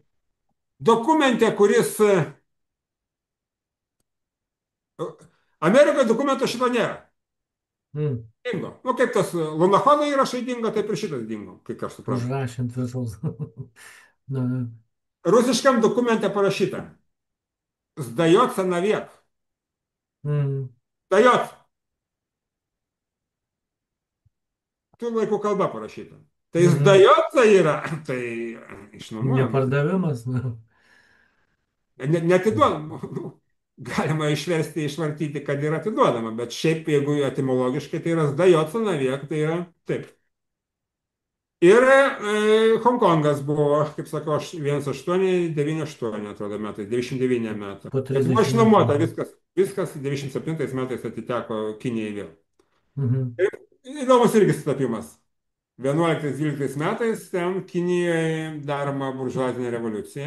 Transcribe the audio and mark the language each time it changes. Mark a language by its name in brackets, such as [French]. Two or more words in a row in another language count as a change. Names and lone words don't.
[Lithuanian] Dokumente, kuris Amerikoje dokumento šito nėra. Mhm. Dingo. Nu, kaip tas Lunachono įrašai dingo, taip ir šitas dingo, kaip aš suprantu. Užrašant viršaus. Na, na. Rusiškam dokumente parašyta. [Russian] Zdается навек. Mhm. [Lithuanian] Zdается. Tų laikų kalba parašyta. Tai Mhm. zdается yra, tai išnuomojama. Nepardavimas. Na. Netiduodama. Nu, galima išversti, išvartyti, kad yra atiduodama, bet šiaip, jeigu etimologiškai, tai yra [Russian] zdается навек, [Lithuanian] tai yra taip. Ir Hongkongas buvo, kaip sakau, 1898, atrodo, metais, 99 metų. Po Bet buvo 30 metų. išnuomota viskas 97 metais atiteko Kinijai vėl. Mhm. Ir įdomus irgi sutapimas. 11-12 metais ten Kinijoje daroma buržuazinė revoliucija.